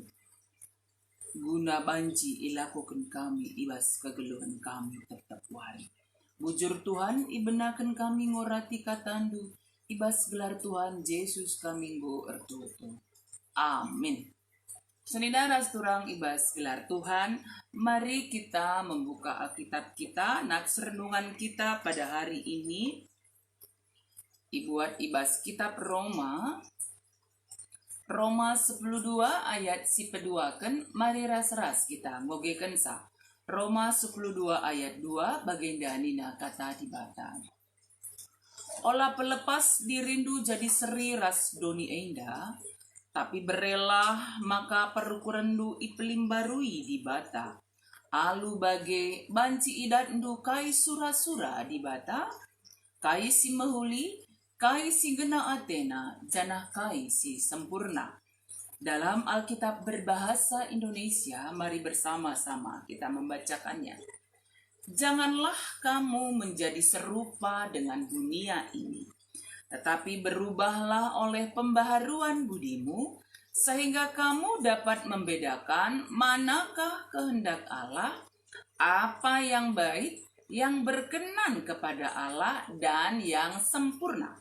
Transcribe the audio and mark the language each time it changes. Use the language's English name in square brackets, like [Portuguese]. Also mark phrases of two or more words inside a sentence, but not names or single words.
[Batak Karo] Guna banci ilakukan kami ibas kegeluhan kami tetap wari. Bujur Tuhan ibenakan kami ngorati katandu, ibas gelar Tuhan Yesus kami go ertoto. [Indonesian] Amin. [Batak Karo] Seninda rasturang ibas gelar Tuhan, [Indonesian] mari kita membuka Alkitab kita, nats renungan kita pada hari ini. [Batak Karo] Dibuat ibas kitab Roma 10:2 ayat si peduakan, mari ras-ras kita ngogekan sa. Roma 10:2 ayat 2 bagenda nina kata di bata. Olah pelepas dirindu jadi seri ras doni enda, tapi berelah maka perukurendu ipelim barui di bata. Alu bage banci idat ndu kai sura-sura di bata, kai si mahuli, kai si gena atena, janah kai si sempurna. [Indonesian] Dalam Alkitab berbahasa Indonesia, mari bersama-sama kita membacakannya. Janganlah kamu menjadi serupa dengan dunia ini, tetapi berubahlah oleh pembaharuan budimu, sehingga kamu dapat membedakan manakah kehendak Allah, apa yang baik, yang berkenan kepada Allah, dan yang sempurna.